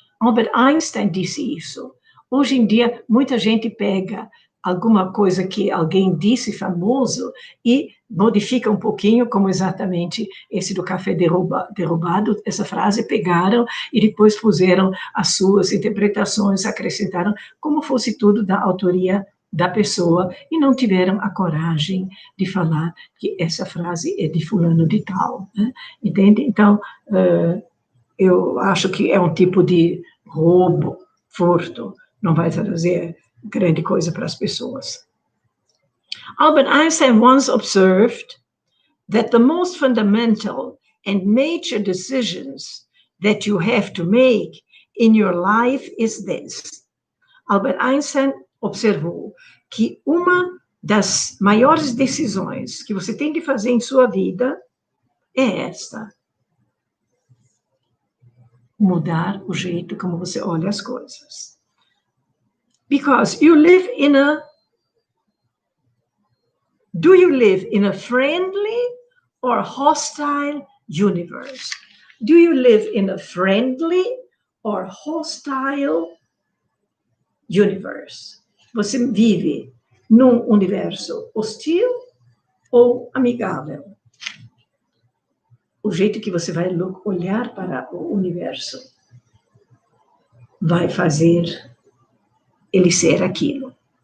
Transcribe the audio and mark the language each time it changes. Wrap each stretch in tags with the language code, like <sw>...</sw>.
<pt>Albert Einstein disse isso. Hoje em dia, muita gente pega alguma coisa que alguém disse famoso e modifica um pouquinho, como exatamente esse do café derrubado, essa frase, pegaram e depois puseram as suas interpretações, acrescentaram como fosse tudo da autoria da pessoa e não tiveram a coragem de falar que essa frase é de fulano de tal, né? Entende? Então, eu acho que é um tipo de roubo, furto, não vai trazer grande coisa para as pessoas.</pt> <en>Albert Einstein once observed that the most fundamental and major decisions that you have to make in your life is this.</en> <pt>Albert Einstein observou que uma das maiores decisões que você tem que fazer em sua vida é esta. Mudar o jeito como você olha as coisas.</pt> <en>Because you live in a... Do you live in a friendly or hostile universe? Do you live in a friendly or hostile universe?</en> <pt>Você vive num universo hostil ou amigável? O jeito que você vai olhar para o universo vai fazer ele ser aquilo.</pt>